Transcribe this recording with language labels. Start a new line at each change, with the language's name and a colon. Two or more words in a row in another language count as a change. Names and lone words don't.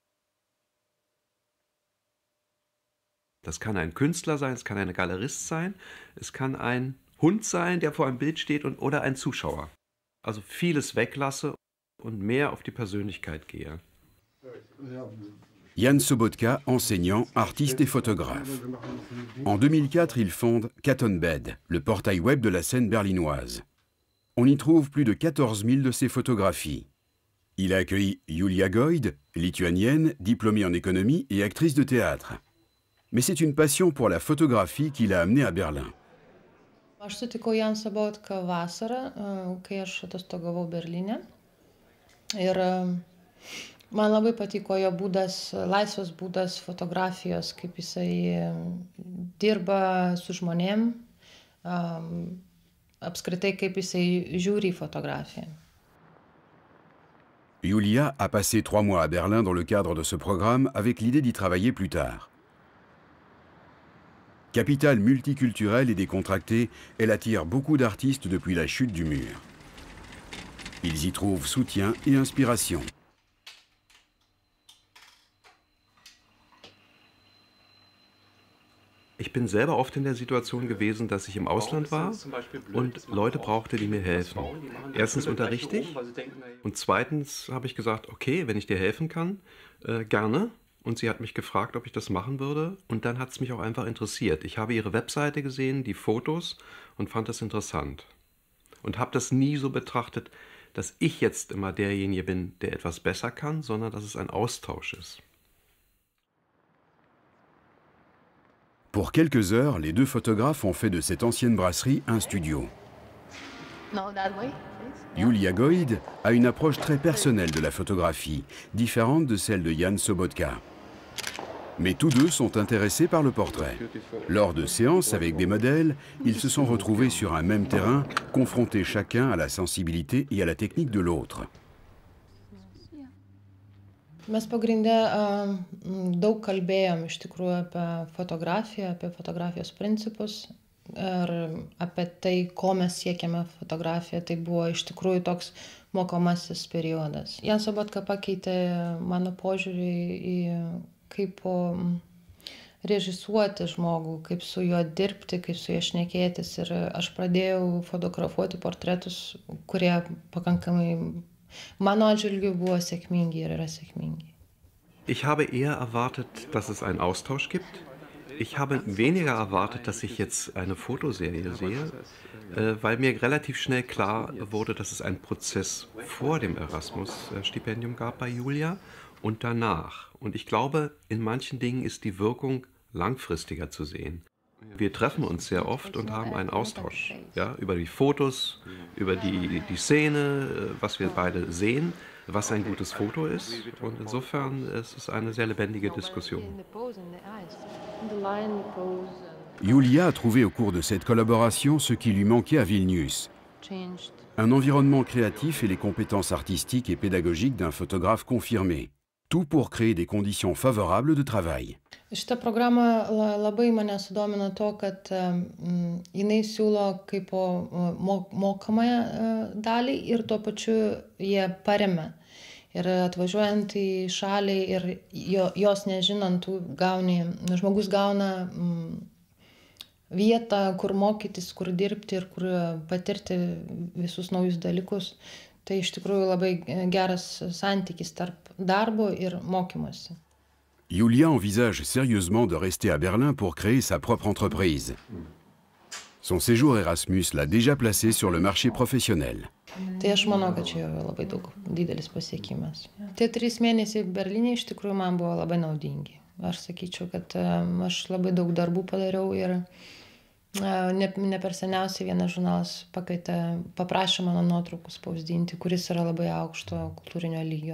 German: Das kann ein Künstler sein, es kann ein Galerist sein, es kann ein Hund sein, der vor einem Bild steht oder ein Zuschauer. Also vieles weglasse und mehr auf die Persönlichkeit gehe.
French: Jan Sobotka, enseignant, artiste et photographe. En 2004, il fonde Cat on Bed, le portail web de la scène berlinoise. On y trouve plus de 14 000 de ses photographies. Il a accueilli Julia Goid, lituanienne, diplômée en économie et actrice de théâtre. Mais c'est une passion pour la photographie qui l'a amené à Berlin.
Lithuanian: Aš sutikau Jan Sobotką vasarą, kai aš atostogavau Berlyne. Ir man labai patiko jo būdas, laisvas būdas fotografijos, kaip jisai dirba su žmonėm, apskritai kaip jisai žiūri į fotografiją.
French: Julia a passé 3 mois à Berlin dans le cadre de ce programme avec l'idée d'y travailler plus tard. Capitale multiculturelle et décontractée, elle attire beaucoup d'artistes depuis la chute du mur. Ils y trouvent soutien et inspiration.
German: Ich bin selber oft in der Situation gewesen, dass ich im Ausland war und Leute brauchte, die mir helfen. Erstens unterrichte ich und zweitens habe ich gesagt, okay, wenn ich dir helfen kann, gerne. Und sie hat mich gefragt, ob ich das machen würde und dann hat es mich auch einfach interessiert. Ich habe ihre Webseite gesehen, die Fotos und fand das interessant. Und habe das nie so betrachtet, dass ich jetzt immer derjenige bin, der etwas besser kann, sondern dass es ein Austausch ist.
French: Pour quelques heures, les deux photographes ont fait de cette ancienne brasserie un studio. Julia Goid a une approche très personnelle de la photographie, différente de celle de Jan Sobotka. Mais tous deux sont intéressés par le portrait. Lors de séances avec des modèles, ils se sont retrouvés sur un même terrain, confrontés chacun à la sensibilité et à la technique de l'autre.
Lithuanian: Mes pagrindė daug kalbėjom iš tikrųjų apie fotografiją, apie fotografijos principus ir apie tai, ko mes siekiame fotografiją. Tai buvo iš tikrųjų toks mokomasis periodas. Jan Sobotka pakeitė mano požiūrį į kaip režisuoti žmogų, kaip su juo dirbti, kaip su juo šnekėtis. Ir aš pradėjau fotografuoti portretus, kurie pakankamai mano atžvilgiu buvo sėkmingi ir yra sėkmingi.
German: Ich habe eher erwartet, dass es einen Austausch gibt. Ich habe weniger erwartet, dass ich jetzt eine Fotoserie sehe, weil mir relativ schnell klar wurde, dass es einen Prozess vor dem Erasmus-Stipendium gab bei Julia und danach. Und ich glaube, in manchen Dingen ist die Wirkung langfristiger zu sehen. Wir treffen uns sehr oft und haben einen Austausch, ja, über die Fotos, über die Szene, was wir beide sehen, was ein gutes Foto ist. Und insofern ist es eine sehr lebendige Diskussion.
French: Julia a trouvé au cours de cette collaboration ce qui lui manquait à Vilnius. Un environnement créatif et les compétences artistiques et pédagogiques d'un photographe confirmé. tout pour créer des conditions favorables de travail.
Lithuanian: Šitą programą labai mane sudomino to, kad jinai siūlo kaip mokamąją dalį ir tuo pačiu jie paremia. Ir atvažiuojant į šalį ir jos nežinant, žmogus gauna vietą, kur mokytis, kur dirbti ir kur patirti visus naujus dalykus. Tai iš tikrųjų labai geras santykis tarp darbo ir mokymosi.
French: Julia envisage sérieusement de rester à Berlin pour créer sa propre entreprise. Son séjour Erasmus l'a déjà placé sur le marché professionnel.
Lithuanian: Tai aš manau, kad čia yra labai didelis pasiekimas. Tie 3 mėnesiai Berlyne iš tikrųjų man buvo labai naudingi. Aš sakyčiau, kad aš labai daug darbų padariau ir ne per seniausiai vienas žurnalas paprašė mano nuotraukų spausdinti, kuris yra labai aukšto kultūrinio lygio.